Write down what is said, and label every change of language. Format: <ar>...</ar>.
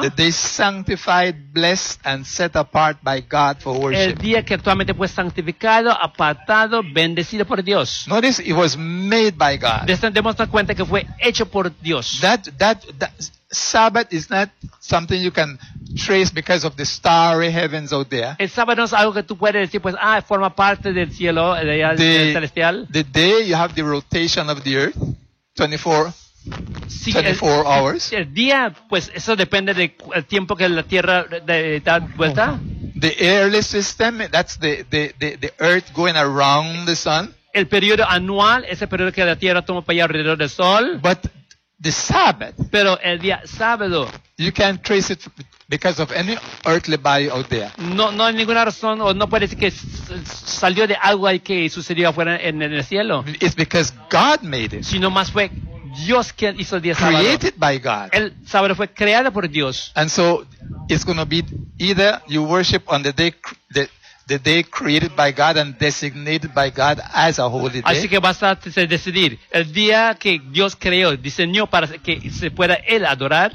<en>The day sanctified, blessed, and set apart by God for worship.</en> <es>El día que actualmente fue santificado, apartado, bendecido por Dios.</es> <en>Notice it was made by God.</en> <es>Demuestra cuenta que fue hecho por Dios.</es> <en>That Sabbath is not something you can trace because of the starry heavens out there.</en> <es>El sábado es algo que tú puedes decir, pues, forma parte del cielo, del cielo celestial.</es> <en>The day you have the rotation of the earth, 24 hours.</en> <es>El día, pues, eso depende de el tiempo que la tierra da vuelta.</es> <en>The early system, that's the earth going around the sun.</en> <es>El periodo anual, ese periodo que la tierra toma para allá alrededor del sol.</es> <en>But the Sabbath.</en> <es>Pero el día sábado.</es> <en>You can't trace it because of any earthly body out there.</en> <es>No hay ninguna razón o no puede decir que salió de algo ahí que sucedió afuera en el cielo.</es> <en>It's because God made it.</en> <es>Sino más fue Dios quien hizo el día</es> <en>sábado. Created by God.</en> <es>El sábado fue creado por Dios.</es> <en>And so it's going to be either you worship on the day the day created by God and designated by God as a holy day.</en> <es>Así que vas a decidir el día que Dios creó, diseñó para que se pueda él adorar.</es>